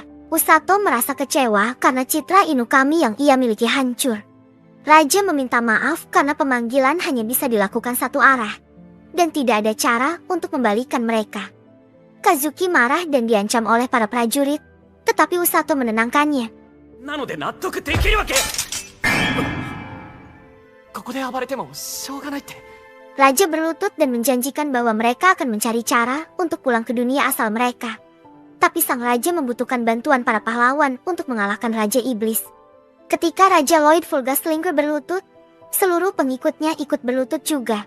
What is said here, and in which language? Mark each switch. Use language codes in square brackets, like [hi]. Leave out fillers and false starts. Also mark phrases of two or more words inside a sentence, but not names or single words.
[id] Usato merasa kecewa karena citra Inukami yang ia miliki hancur. Raja meminta maaf karena pemanggilan hanya bisa dilakukan satu arah, dan tidak ada cara untuk membalikan mereka. Kazuki marah dan diancam oleh para prajurit, tetapi Usato menenangkannya. [ja] なので納得できるわけ。ここで暴れてもしょうがないって。 [id] Raja berlutut dan menjanjikan bahwa mereka akan mencari cara untuk pulang ke dunia asal mereka. Tapi sang raja membutuhkan bantuan para pahlawan untuk mengalahkan Raja Iblis. Ketika Raja Lloyd Fulgaslinger berlutut, seluruh pengikutnya ikut berlutut juga.